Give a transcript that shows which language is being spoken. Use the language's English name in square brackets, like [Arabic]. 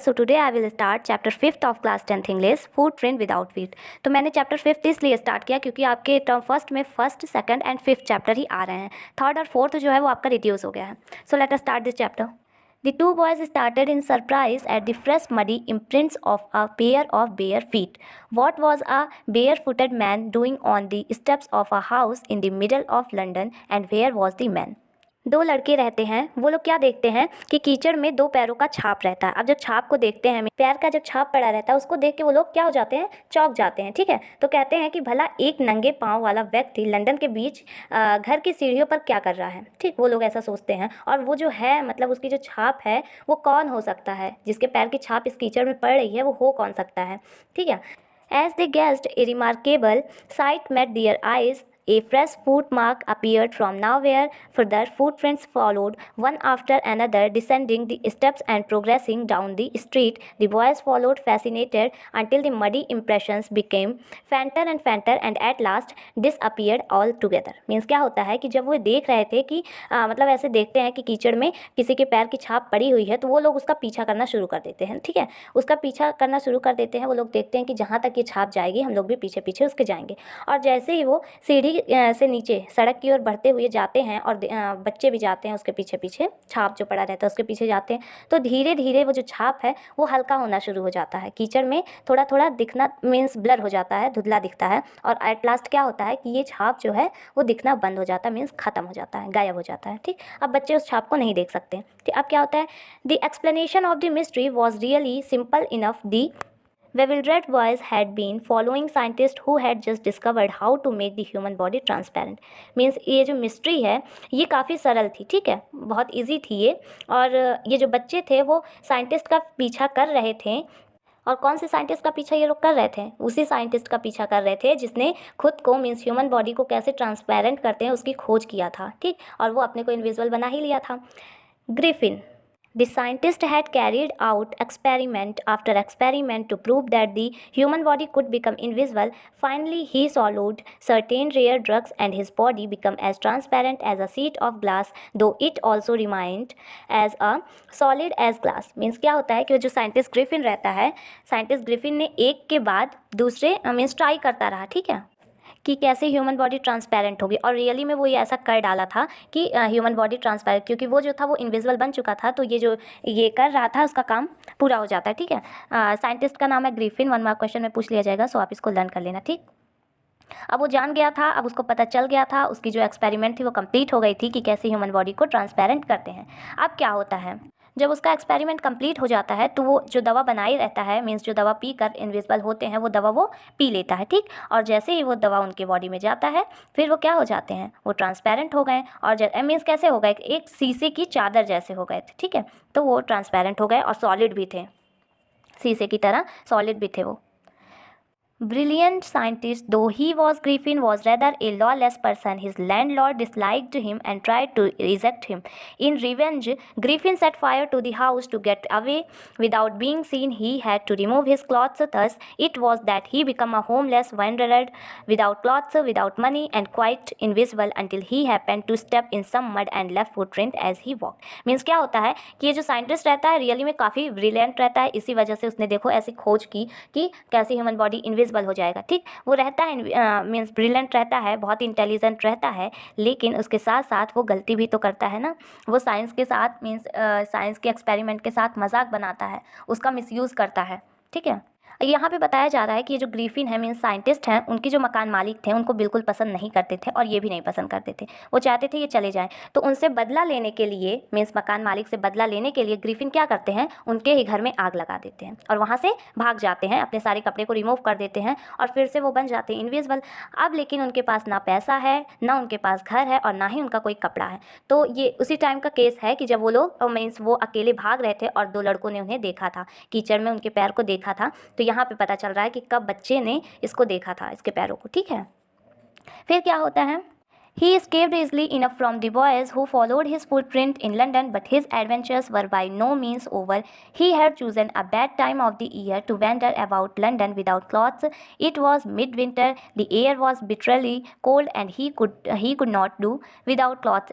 [English] So today I will start chapter 5th of class 10th English, footprint without feet. [Hindi] तो मैंने chapter 5th इसलिए start किया क्योंकि आपके टर्म फर्स्ट में first, second and fifth chapter ही आ रहे हैं. थर्ड और फोर्थ जो है वो आपका रिड्यूस हो गया है. [English] So let us start this chapter. The two boys started in surprise at the fresh muddy imprints of a pair of bare feet. What was a barefooted man doing on the steps of a house in the middle of London, and where was the man? [Hindi] दो लड़के रहते हैं. वो लोग क्या देखते हैं कि कीचड़ में दो पैरों का छाप रहता है. अब जब छाप को देखते हैं, पैर का जब छाप पड़ा रहता है, उसको देख के वो लोग क्या हो जाते हैं, चौंक जाते हैं. ठीक है, तो कहते हैं कि भला एक नंगे पाँव वाला व्यक्ति लंदन के बीच घर की सीढ़ियों पर क्या कर रहा है. ठीक, वो लोग ऐसा सोचते हैं. और वो जो है, मतलब उसकी जो छाप है वो कौन हो सकता है, जिसके पैर की छाप इस कीचड़ में पड़ रही है, वो हो कौन सकता है. ठीक है. [English] As they gazed, a remarkable sight met their eyes. A fresh foot mark appeared from nowhere. Further footprints followed, one after another, descending the steps and progressing down the street. The boys followed, fascinated, until the muddy impressions became fainter and fainter, and at last disappeared altogether. [Hindi] Means क्या होता है कि जब वो देख रहे थे कि मतलब ऐसे देखते हैं कि कीचड़ में किसी के पैर की छाप पड़ी हुई है, तो वो लोग उसका पीछा करना शुरू कर देते हैं. ठीक है, उसका पीछा करना शुरू कर देते हैं. वो लोग देखते हैं कि जहाँ तक ये छाप जाएगी हम लोग भी पीछे पीछे उसके जाएंगे. और जैसे ही वो सीढ़ी से नीचे सड़क की ओर बढ़ते हुए जाते हैं, और बच्चे भी जाते हैं उसके पीछे पीछे, छाप जो पड़ा रहता है उसके पीछे जाते हैं, तो धीरे धीरे वो जो छाप है वो हल्का होना शुरू हो जाता है. कीचड़ में थोड़ा थोड़ा दिखना मीन्स ब्लर हो जाता है, धुंधला दिखता है. और एट लास्ट क्या होता है कि ये छाप जो है वो दिखना बंद हो जाता है, मीन्स ख़त्म हो जाता है, गायब हो जाता है. ठीक, अब बच्चे उस छाप को नहीं देख सकते. ठीक, अब क्या होता है, [English] The explanation of the mystery was really simple enough. The bewildered boys had been following scientists who had just discovered how to make the human body transparent. [Hindi] Means ये जो मिस्ट्री है ये काफ़ी सरल थी. ठीक है, बहुत इजी थी ये. और ये जो बच्चे थे वो साइंटिस्ट का पीछा कर रहे थे. और कौन से साइंटिस्ट का पीछा ये लोग कर रहे थे, उसी साइंटिस्ट का पीछा कर रहे थे जिसने खुद को मीन्स ह्यूमन बॉडी को कैसे ट्रांसपेरेंट करते हैं उसकी खोज किया था. ठीक, और वो अपने को इनविजिबल बना ही लिया था. Griffin. [English] The scientist had carried out experiment after experiment to prove that the human body could become invisible. Finally, he swallowed certain rare drugs and his body became as transparent as a sheet of glass, though it also remained as a solid as glass. [Hindi] Means क्या होता है कि वो जो scientist Griffin रहता है, scientist Griffin ने एक के बाद दूसरे मीन्स ट्राई करता रहा. ठीक है, कि कैसे ह्यूमन बॉडी ट्रांसपेरेंट होगी. और रियली में वो ये ऐसा कर डाला था कि ह्यूमन बॉडी ट्रांसपेरेंट, क्योंकि वो जो था वो इनविजिबल बन चुका था, तो ये जो ये कर रहा था उसका काम पूरा हो जाता है. ठीक है, साइंटिस्ट का नाम है ग्रिफिन. 1 मार्क क्वेश्चन में पूछ लिया जाएगा, सो आप इसको लर्न कर लेना. ठीक, अब वो जान गया था, अब उसको पता चल गया था, उसकी जो एक्सपेरिमेंट थी वो कंप्लीट हो गई थी कि कैसे ह्यूमन बॉडी को ट्रांसपेरेंट करते हैं. अब क्या होता है, जब उसका एक्सपेरिमेंट कंप्लीट हो जाता है तो वो जो दवा बनाई रहता है, मीन्स जो दवा पी कर इनविजिबल होते हैं, वो दवा वो पी लेता है. ठीक, और जैसे ही वो दवा उनके बॉडी में जाता है फिर वो क्या हो जाते हैं, वो ट्रांसपेरेंट हो गए. और मीन्स कैसे हो गए, एक शीशे की चादर जैसे हो गए थे. ठीक है, तो वो ट्रांसपेरेंट हो गए और सॉलिड भी थे, शीशे की तरह सॉलिड भी थे वो. [English] Brilliant scientist though he was, Griffin was rather a lawless person. His landlord disliked him and tried to eject him. In revenge, Griffin set fire to the house to get away. Without being seen, he had to remove his clothes. Thus, it was that he became a homeless wanderer, without clothes, without money, and quite invisible until he happened to step in some mud and left footprint as he walked. [Hindi] Means क्या होता है कि ये जो scientist रहता है really में काफ़ी ब्रिलियंट रहता है. इसी वजह से उसने देखो ऐसी खोज की कि कैसे ह्यूमन बॉडी इनविजिबल हो जाएगा. ठीक, वो रहता है मीन्स ब्रिलियंट रहता है, बहुत इंटेलिजेंट रहता है, लेकिन उसके साथ साथ वो गलती भी तो करता है ना. वो साइंस के साथ मीन्स साइंस के एक्सपेरिमेंट के साथ मजाक बनाता है, उसका मिसयूज़ करता है. ठीक है, यहाँ पे बताया जा रहा है कि ये जो ग्रिफिन है मीन्स साइंटिस्ट हैं, उनकी जो मकान मालिक थे उनको बिल्कुल पसंद नहीं करते थे, और ये भी नहीं पसंद करते थे. वो चाहते थे ये चले जाएं. तो उनसे बदला लेने के लिए मीन्स मकान मालिक से बदला लेने के लिए ग्रिफिन क्या करते हैं, उनके ही घर में आग लगा देते हैं और वहाँ से भाग जाते हैं, अपने सारे कपड़े को रिमूव कर देते हैं और फिर से वो बन जाते हैं इनविजिबल. अब लेकिन उनके पास ना पैसा है, ना उनके पास घर है, और ना ही उनका कोई कपड़ा है. तो ये उसी टाइम का केस है कि जब वो लोग मीन्स वो अकेले भाग रहे थे और दो लड़कों ने उन्हें देखा था, कीचड़ में उनके पैर को देखा था. तो यहाँ पे पता चल रहा है कि कब बच्चे ने इसको देखा था, इसके पैरों को. ठीक है, फिर क्या होता है, [English] He escaped easily enough from the boys who followed his footprint in London, but his adventures were by no means over. He had chosen a bad time of the year to wander about London without clothes. It was midwinter, the air was bitterly cold, and he could not do without clothes.